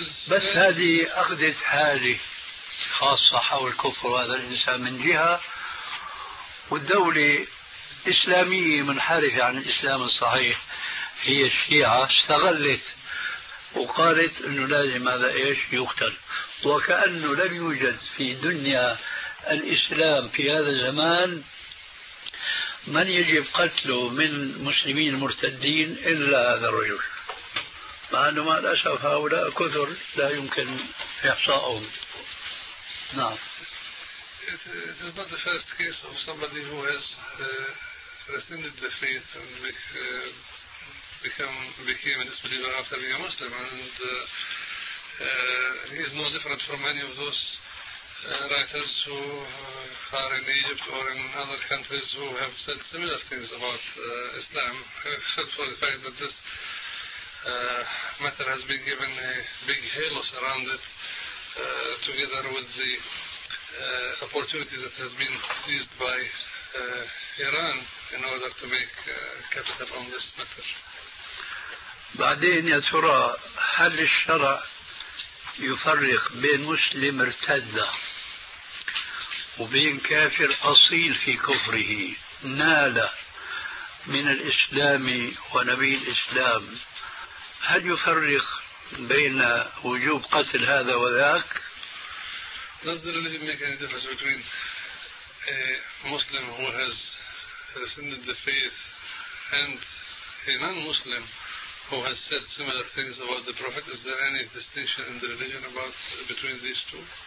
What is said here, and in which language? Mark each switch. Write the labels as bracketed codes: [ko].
[ar] بس هذه أخذت حالي خاصة حول كفر هذا الإنسان من جهة، والدولة إسلامية منحرفة عن الإسلام الصحيح هي الشيعة استغلت وقالت أنه لازم هذا إيش يقتل، وكأنه لم يوجد في دنيا الإسلام في هذا الزمان من يجب قتله من مسلمين مرتدين إلا هذا الرجل، مع أنه مع الأسف هؤلاء كثر لا يمكن إحصاؤهم. نعم. [en] It is not the first case of somebody who has rescinded the faith and became a disbeliever after being a Muslim, and he is no different from many of those writers who are in Egypt or in other countries who have said similar things about Islam, except for the fact that this matter has been given a big halo around it, together with the opportunity that has been seized by Iran in order to make capital on this matter. [ar] بعدين يا ترى هل الشرع يفرق بين مسلم مرتد وبين كافر أصيل في كفره نال من الإسلام ونبي الإسلام؟ هل يفرق بين وجوب قتل هذا وذاك؟ [en] Does the religion make any difference between a Muslim who has rescinded the faith and a non-Muslim who has said similar things about the Prophet? Is there any distinction in the religion about between these two?